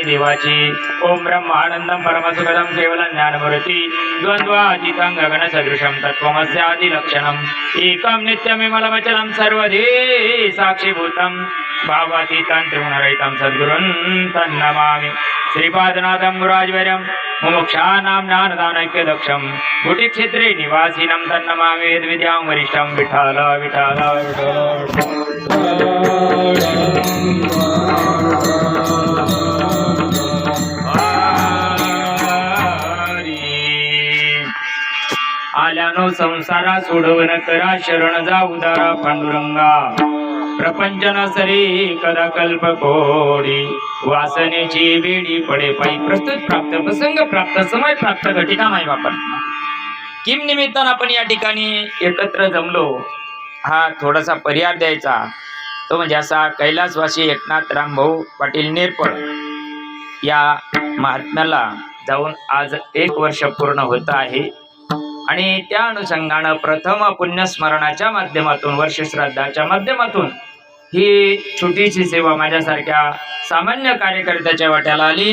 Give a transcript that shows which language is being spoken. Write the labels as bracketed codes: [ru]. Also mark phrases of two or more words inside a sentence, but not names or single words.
[sa] देवाची ओम ब्रह्मानंदम परमसुखदम केवलं ज्ञानमूर्ती द्वंद्वातीतं गगन सदृशं तत्त्वमस्यादि लक्षणम् एकं नित्यमिमलमचलं सर्वधी साक्षीभूतं भावातीतं त्रिगुणरहितं सद्गुरुं तन्नमामि श्रीपादनाथं गुराजवर्यं मुमुक्षानां ज्ञानदानैक्यदक्षं गुटिक्षेत्रे निवासिनं तन्नमामि वेदविद्यां वरिष्ठं विठ्ठल विठ्ठल [mr] आल्यानो संसारा सोडवण करा शरण जा उदारा पांडुरंगा प्रपंचन सरी कदा कल्प कोडी वासनेची बेडी पडे पायी प्रस्तुत प्राप्त प्रसंग प्राप्त समय प्राप्त घटिका नाही वापर किम निमित्तानं आपण या ठिकाणी एकत्र जमलो हा थोडासा पर्याय द्यायचा तो म्हणजे असा कैलासवासी एकनाथ रामभाऊ पाटील निरपळ या महात्म्याला जाऊन आज 1 वर्ष पूर्ण होत आहे आणि त्या अनुषंगानं प्रथम पुण्यस्मरणाच्या माध्यमातून वर्षश्राद्धाच्या माध्यमातून ही छोटीशी सेवा माझ्यासारख्या सामान्य कार्यकर्त्याच्या वाट्याला आली.